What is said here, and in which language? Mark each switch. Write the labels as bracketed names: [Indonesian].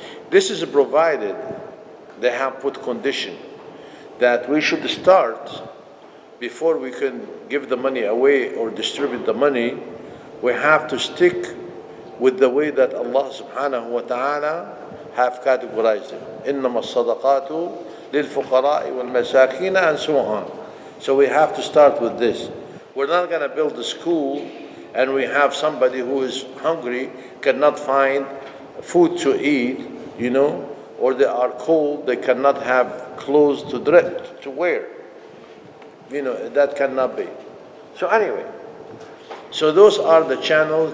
[English] This is provided they have put condition that we should start, before we can give the money away or distribute the money, we have to stick with the way that Allah subhanahu wa ta'ala have categorized it. [Arabic] إِنَّمَا الصَّدَقَاتُ لِلْفُقَرَاءِ وَالْمَسَاكِينَ [English] and so on. So we have to start with this. We're not going to build a school and we have somebody who is hungry, cannot find food to eat, or they are cold, they cannot have clothes to wear. That cannot be. So anyway, so those are the channels.